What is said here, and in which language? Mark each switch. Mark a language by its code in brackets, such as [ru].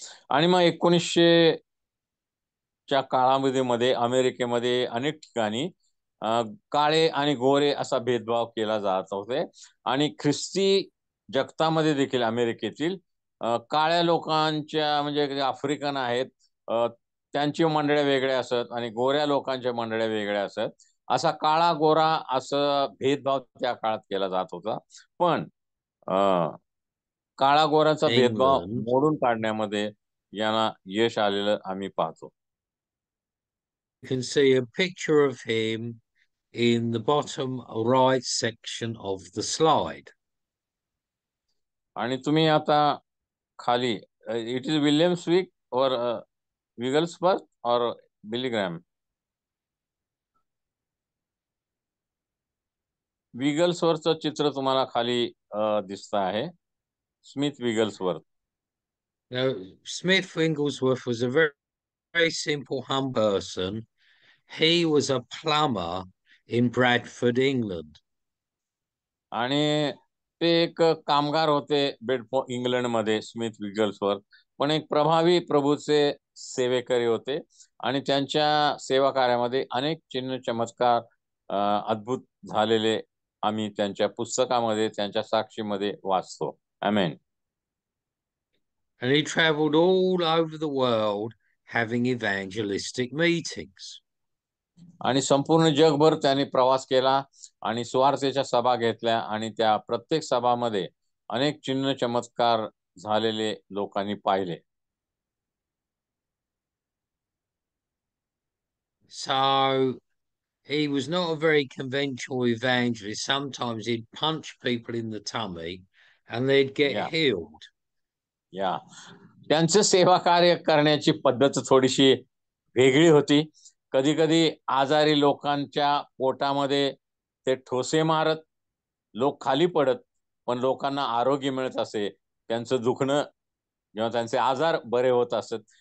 [mr] आणि मग 1900 च्या काळामध्ये अमेरिकेमध्ये अनेक ठिकाणी काळे आणि गोरे असा भेदभाव केला जात होते. आणि ख्रिस्ती जगतामध्ये देखील अमेरिकेतील काळ्या लोकांच्या म्हणजे आफ्रिकन आहेत त्यांची मंडळ्या वेगळ्या असत आणि गोऱ्या लोकांच्या मंडळ्या वेगळ्या असत. असा काळा गोरा असं भेदभाव त्या काळात केला जात होता. पण काळा गोराचा भेदभाव [en] England, [mr] मोडून काढण्यामध्ये यांना यश आलेलं आम्ही पाहतो. [en] you can see a picture of him in the bottom right section of the slide. [mr] आणि तुम्ही आता खाली [en] it is [mr] विलियम्सविक [hi] और [mr] विगल्सबर्ग और बिली ग्रॅम. विगल्सवरचं चित्र तुम्हाला खाली दिसत आहे. Smith Wigglesworth. [en] Now, Smith Wigglesworth was a very, very simple, humble person. He was a plumber in Bradford, England. [mr] आणि ते एक कामगार होते बेडफोर्ड इंग्लंडमध्ये, स्मिथ विगल्सवर्थ. पण एक प्रभावी प्रभूचे सेवेकरी होते आणि त्यांच्या सेवा कार्यामध्ये अनेक चिन्ह चमत्कार अद्भुत झालेले आम्ही त्यांच्या पुस्तकामध्ये त्यांच्या साक्षीमध्ये वाचतो. आमेन. [en] And he traveled all over the world having evangelistic meetings. [mr] आणि संपूर्ण जगभर त्यांनी प्रवास केला आणि सुवार्तेच्या सभा घेतल्या आणि त्या प्रत्येक सभामध्ये अनेक चिन्ह चमत्कार झालेले लोकांनी पाहिले. [en] So he was not a very conventional evangelist. Sometimes he'd punch people in the tummy and they'd get healed. [mr] या त्यांचं सेवा कार्य करण्याची पद्धत थोडीशी वेगळी होती. कधी कधी आजारी लोकांच्या पोटामध्ये ते ठोसे मारत, लोक खाली पडत, पण लोकांना आरोग्य मिळत असे. त्यांचं दुखणं जेव्हा त्यांचे आजार बरे होत असत.